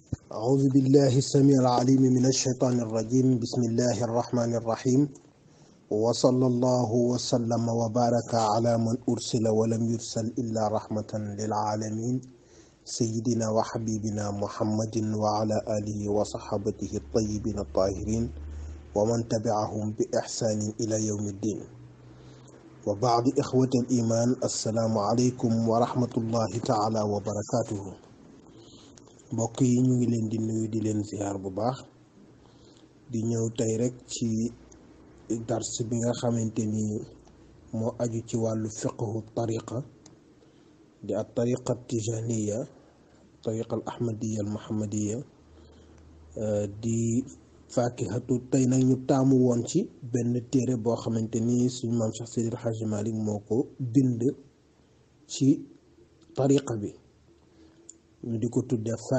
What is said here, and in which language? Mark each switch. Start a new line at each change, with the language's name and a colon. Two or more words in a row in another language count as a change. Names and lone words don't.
Arabic: أعوذ بالله السميع العليم من الشيطان الرجيم بسم الله الرحمن الرحيم وصلى الله وسلم وبارك على من أرسل ولم يرسل إلا رحمة للعالمين سيدنا وحبيبنا محمد وعلى آله وصحبه الطيبين الطاهرين ومن تبعهم بإحسان إلى يوم الدين وبعد إخوة الإيمان السلام عليكم ورحمة الله تعالى وبركاته
Wolof: mbokk yi ñu ngi leen di nuyu di leen ziar bu baax di ñëw tey rek ci dars bi nga xamante ni moo aju ci wàllu fiqhu tariqa di
Arabic: الطريقة التجانية الطريقة الأحمدية المحمدية
Wolof: di faakihatu tey nag ñu taamu woon ci benn téere boo xamante ni suñu maam Cheikh Seydi El Hadji Malick moo ko bind ci tariqa bi ñu di ko tuddee